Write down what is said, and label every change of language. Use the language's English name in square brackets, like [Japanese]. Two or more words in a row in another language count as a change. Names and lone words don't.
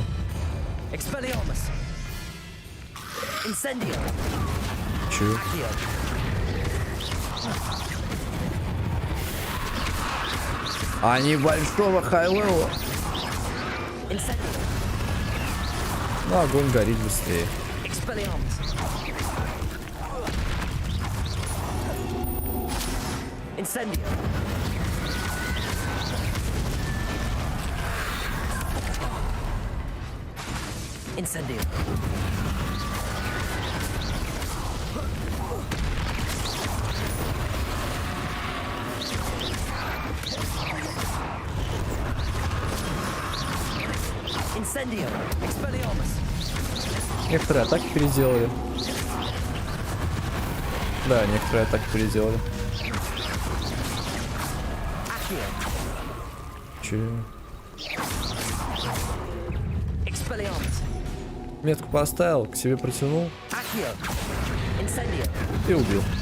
[Russian] Expelliarmus. Incendio. Чё? Accio. Они большого хай-левела. Incendio. Ну, огонь горит быстрее. Expelliarmus. Incendio. Incendio. Incendio. Expelliarmus. Некоторые атаки переделали. Да, некоторые атаки переделали. Че? Метку поставил, к себе протянул и убил.